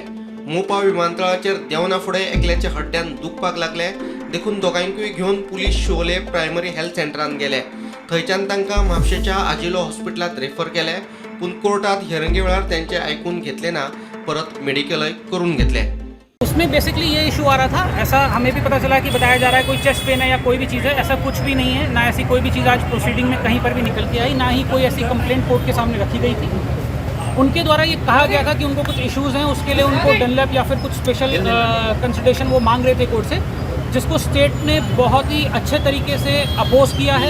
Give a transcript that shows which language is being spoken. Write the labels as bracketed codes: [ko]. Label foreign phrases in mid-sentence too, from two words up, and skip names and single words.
[kok] मोपा विमानतळाचेर देवना फुडें एकल्याच्या हड्ड्यान दुखपाक लागले, देखून दोगांयकूय घेवन पुलीस शिवोले [en] primary health [kok] सेंटरान गेले। थंयच्यान तांकां म्हापशेच्या आजिलो हॉस्पिटलांत रेफर केले, पूण कोर्टात हियरिंगे वेळार त्यांचे आयकून घेतले ना, परत मेडिकलय करून घेतले। [hi] उसमें बेसिकली ये इशू आ रहा था, ऐसा हमें भी पता चला कि बताया जा रहा है कोई चेस्ट पेन है या कोई भी चीज़ है, ऐसा कुछ भी नहीं है। ना ऐसी कोई भी चीज़ आज प्रोसीडिंग में कहीं पर भी निकल के आई, ना ही कोई ऐसी कंप्लेंट कोर्ट के सामने रखी गई थी। उनके द्वारा ये कहा गया था कि उनको कुछ इश्यूज़ हैं, उसके लिए उनको डनलैप या फिर कुछ [en] special consideration [hi] वो मांग रहे थे कोर्ट से, जिसको स्टेट ने बहुत ही अच्छे तरीके से अपोज किया है।